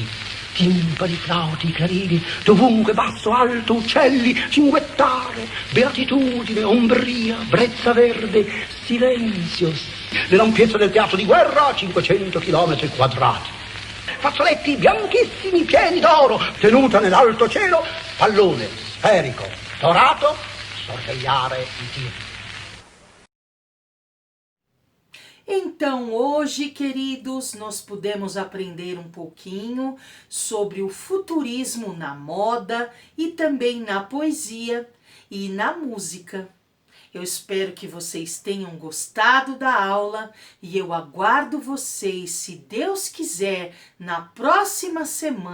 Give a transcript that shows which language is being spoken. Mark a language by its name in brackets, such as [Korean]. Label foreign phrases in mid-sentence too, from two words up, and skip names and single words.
[Italian] Timpani, flauti, clarini, dovunque basso, alto, uccelli, cinguettare, beatitudine, ombria, brezza verde, silenzio. Nell'ampiezza del teatro di guerra, 500 chilometri quadrati. Fazzoletti bianchissimi, pieni d'oro, tenuta nell'alto cielo, pallone sferico, dorato, sorvegliare i tiri. [Portuguese] Então, hoje, queridos, nós pudemos aprender um pouquinho sobre o futurismo na moda e também na poesia e na música. Eu espero que vocês tenham gostado da aula e eu aguardo vocês, se Deus quiser, na próxima semana.